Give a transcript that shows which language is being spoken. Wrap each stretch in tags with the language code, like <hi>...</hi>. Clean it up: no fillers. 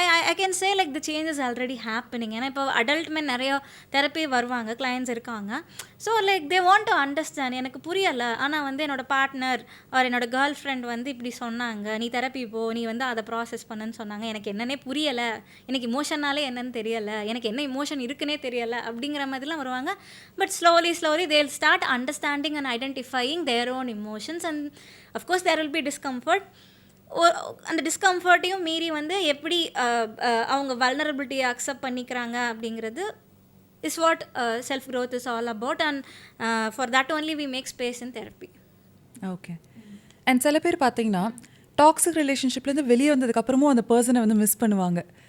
<en>I can say like the change is already happening.</en> <ta>ஏன்னா இப்போ adult மென் நிறையா therapy வருவாங்க, கிளையன்ஸ் இருக்காங்க. So like they want to understand, எனக்கு புரியலை ஆனால் வந்து என்னோடய பார்ட்னர் ஆர் என்னோடய கேர்ள் ஃப்ரெண்ட் வந்து இப்படி சொன்னாங்க, நீ தெரப்பி போ, நீ வந்து அதை ப்ராசஸ் பண்ணுன்னு சொன்னாங்க, எனக்கு என்னன்னே புரியலை, எனக்கு இமோஷனாலே என்னன்னு தெரியலை, எனக்கு என்ன இமோஷன் இருக்குன்னே தெரியலை அப்படிங்கிற மாதிரிலாம் வருவாங்க.</ta> <en>But slowly they'll start understanding and identifying their own emotions and of course there will be discomfort.</en> <ta>அந்த டிஸ்கம்ஃபர்ட்டையும் மீறி வந்து எப்படி அவங்க வல்னரபிலிட்டியை அக்செப்ட் பண்ணிக்கிறாங்க அப்படிங்கிறது</ta> <en>Is what self growth is all about and for that only we make space in therapy. Okay.</en> <ta>And சில பேர் பார்த்தீங்கன்னா டாக்ஸிக் ரிலேஷன்ஷிப்லேருந்து வெளியே வந்ததுக்கப்புறமும் அந்த பர்சனை வந்து மிஸ் பண்ணுவாங்க.</ta>